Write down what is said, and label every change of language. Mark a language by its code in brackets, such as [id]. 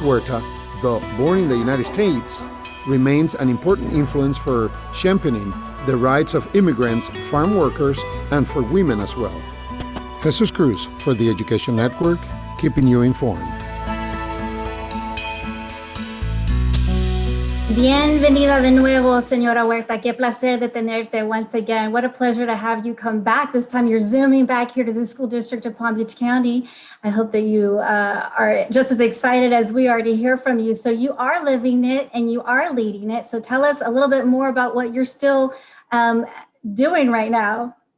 [en] Huerta, though born in the United States, remains an important influence for championing the rights of immigrants, farm workers, and for women as well. Jesus Cruz for the Education Network, keeping you informed. [es] Bienvenida de nuevo, Señora Huerta. Qué placer de tenerte [en] once again. What a pleasure to have you come back. This time you're zooming back here to the School District of Palm Beach County. I hope that you are just as excited as we are to hear from you. So you are living it and you are leading it. So tell us a little bit more about what you're still doing right now.